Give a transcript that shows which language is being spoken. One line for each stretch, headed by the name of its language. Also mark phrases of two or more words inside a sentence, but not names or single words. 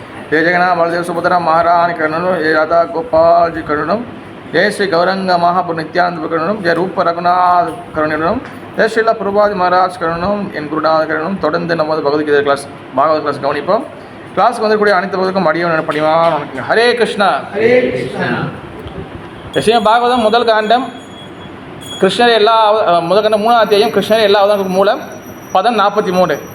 Hindi: जय जगन्नाथ बलदेव सुभद्रा महारानी करुणम, जय राधा गोपाल जी करुणम, जय श्री गौरंग महापुर नित्यानंद करुणम, जय रूप रघुनाथ करुणम, जय श्रीला प्रभुपाद महाराज करुणम,
Tamil: என் குருநாத கருணம். தொடர்ந்து நம்ம பகவத்கீதை கிளாஸ் பாகவத கிளாஸ் கவனிப்போம். கிளாஸுக்கு வந்துக்கூடிய அனைத்து பகுதிக்கும் அடியவன் பணிவான் வணக்கங்க. ஹரே கிருஷ்ணா. ஹரே கிருஷ்ணா. விஷயம் பாகவதம் முதல் காண்டம். கிருஷ்ணர் எல்லா முதல் காண்டம் 3ஆம் அத்தியாயம். கிருஷ்ணர் எல்லா அவதாரங்களுக்கும் மூலம். பதம் 43.